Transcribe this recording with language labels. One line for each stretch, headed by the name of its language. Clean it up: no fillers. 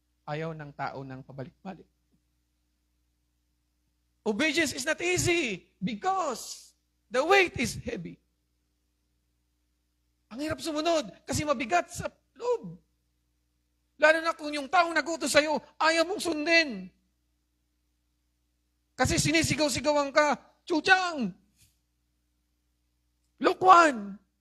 Filipino: Ayaw ng tao ng pabalik-balik.
English: Obedience is not easy because the weight is heavy.
Filipino: Ang hirap sumunod kasi mabigat sa loob. Lalo na kung yung taong nagutos sa'yo, ayaw mong sundin. Kasi sinisigaw-sigawan ka, Chuchang! Lukwan!